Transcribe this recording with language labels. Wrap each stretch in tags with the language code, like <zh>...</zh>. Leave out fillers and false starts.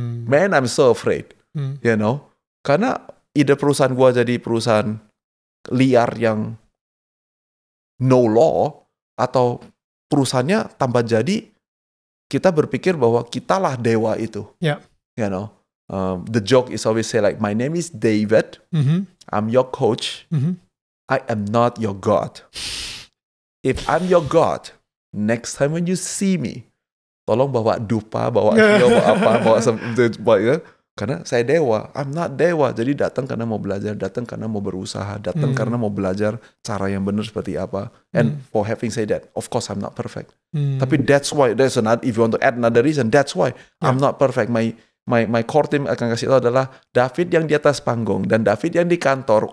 <en>Man, I'm so afraid, you know,</en> <id>karena ide perusahaan gua jadi perusahaan liar yang</id> <en>no law,</en> <id>atau perusahaannya tambah jadi kita berpikir bahwa kitalah dewa itu,</id> <en>you know. The joke is always say like, my name is David, I'm your coach, I am not your God. If I'm your God, next time when you see me,</en> <id>tolong bawa dupa, bawa kio, bawa apa, karena saya dewa.</id> <en>I'm not dewa.</en> <id>Jadi datang karena mau belajar, datang karena mau berusaha, datang karena mau belajar cara yang benar seperti apa.</id> <en>And for having said that, of course I'm not perfect. Tapi that's why, if you want to add another reason, that's why I'm not perfect. My core team</en> <id>akan kasih tahu adalah David yang di atas panggung dan David yang di kantor.</id>